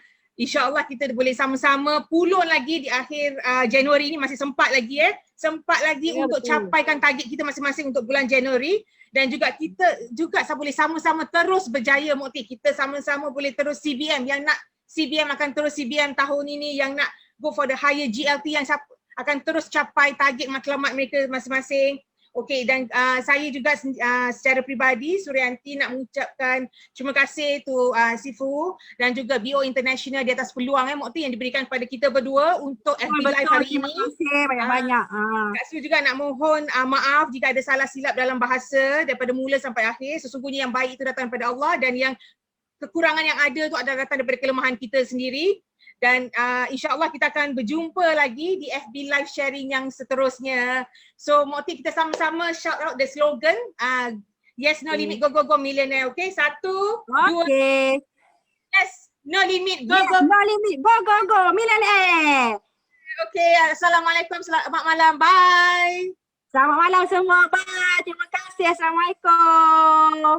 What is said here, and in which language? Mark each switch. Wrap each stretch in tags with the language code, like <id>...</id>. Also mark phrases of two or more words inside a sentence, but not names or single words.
<ms>InsyaAllah kita boleh sama-sama pulun lagi di akhir Januari ini, masih sempat lagi sempat lagi Ya, untuk betul. capaikan target kita masing-masing untuk bulan Januari. Dan juga kita juga boleh sama-sama terus berjaya Mukti. Kita sama-sama boleh terus CBM, yang nak CBM akan terus CBM tahun ini, yang nak</ms> <en>go for the higher GLT</en> <ms>yang akan terus capai target matlamat mereka masing-masing. Okey, dan saya juga secara peribadi Suryanti nak mengucapkan terima kasih tu Sifu dan juga BO International di atas peluang Mukti yang diberikan kepada kita berdua untuk</ms> <en>FB Live</en> <ms>Betul, hari terima ini. kasih banyak-banyak. Kak Su juga nak mohon maaf jika ada salah silap dalam bahasa daripada mula sampai akhir. Sesungguhnya yang baik itu datang daripada Allah dan yang kekurangan yang ada tu adalah datang daripada kelemahan kita sendiri. Dan insyaAllah kita akan berjumpa lagi di</ms> <en>FB live sharing</en> <ms>yang seterusnya. So Mukti, kita sama-sama</ms> <en>shout out the slogan, yes no limit, go go go millionaire. Okay, 1, 2, Okay. yes no limit, go Yes, go. no limit. Go, go, go. Millionaire.</en> <ms>Okay, Assalamualaikum, selamat malam, bye. Selamat malam semua. Bye. Terima kasih. Assalamualaikum.</ms>